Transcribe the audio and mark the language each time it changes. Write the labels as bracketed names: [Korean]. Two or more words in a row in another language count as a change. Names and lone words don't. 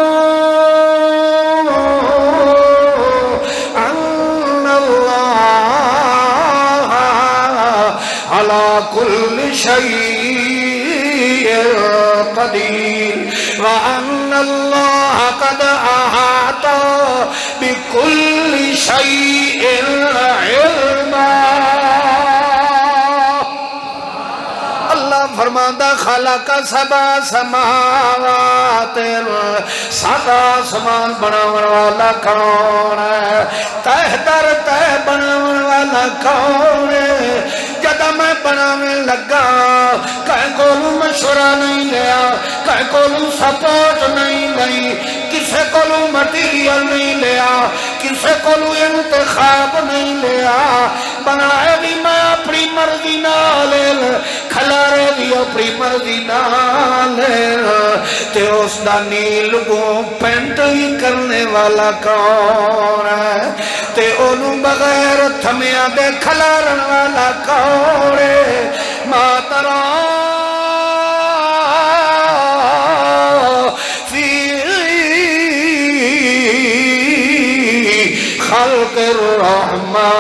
[Arabic] ان الله على كل شيء قدير وان الله قد احاط بكل شيء علما [Saraiki] اللہ فرماندہ [Arabic] خلق سبع سماوات [Saraiki] سات آسمان بناون والا کون ہے تہ در تہ بناون والا کون ہے جدہ میں بناویں لگا کہیں کولو مشورہ نہیں لیا کہیں کولو سپورٹ نہیں لئی کسے کولو مٹیریل نہیں لیا کسے کولو انتخاب نہیں لیا بنائے بھی میں اپنی مرضی نالے کھلارے بھی اپنی مرضی نالے تے اس دا نیل کو پینٹ ہی کرنے والا کون ہے تے انہوں بغیر تھمیاں دے کھلارن والا کون ہے [Arabic] ماترہ خلق الرحمن